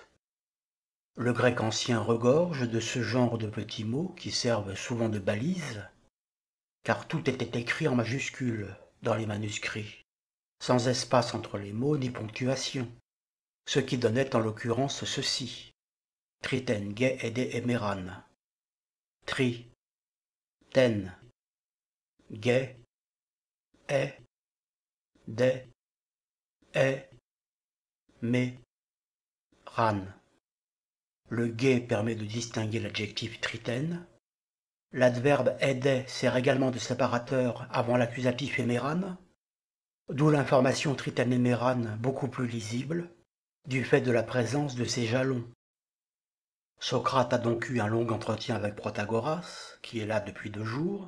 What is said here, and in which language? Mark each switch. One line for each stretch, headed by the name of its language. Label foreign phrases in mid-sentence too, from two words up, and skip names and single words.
French: Le grec ancien regorge de ce genre de petits mots qui servent souvent de balise, car tout était écrit en majuscules dans les manuscrits, sans espace entre les mots ni ponctuation, ce qui donnait en l'occurrence ceci.
Greek: Τρίτην γε ἤδη ἡμέραν. Τρί, την, γε, ἤ, δη, ἡ, μέ, ραν.
French: Le ge permet de distinguer l'adjectif triten. L'adverbe ede sert également de séparateur avant l'accusatif emeran, d'où l'information
Greek: τρίτην ἡμέραν
French: beaucoup plus lisible, du fait de la présence de ces jalons. Socrate a donc eu un long entretien avec Protagoras, qui est là depuis 2 jours.